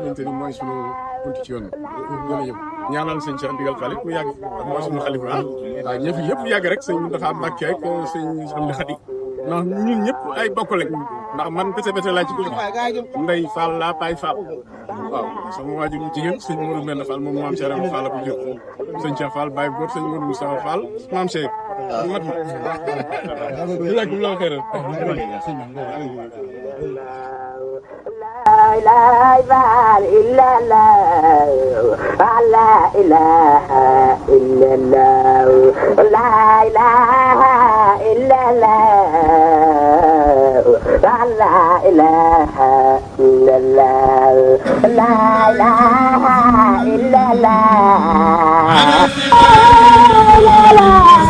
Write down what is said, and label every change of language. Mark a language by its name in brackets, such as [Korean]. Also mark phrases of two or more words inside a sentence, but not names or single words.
[Wolof] xamante ni mooy sunu buntu ci yoon bi jërëjëf ñaanal sëñ Cheikh Ndigal Fall mu yàgg mooy sunu xalifa waaw ñëf yëpp yàgg rek sëñ dafa Mbàkke ak sëñ Amdi Xadi ndax ñun ñëpp ay bokk lañ ndax man bete laa ci ko Ndey Fall laa Baye Fall waaw sama waajur mu jigéen sëñ Modou Mbène Fall moom maam Cheikh Fall la ko jur sëñ Cheikh Fall Baye góor sëñ Modou Moustapha Fall maam Cheikh mat la xëral [Arabic] لا إله إلا الله لا إله إلا الله لا إله إلا الله لا إله إلا الله لا إله إلا الله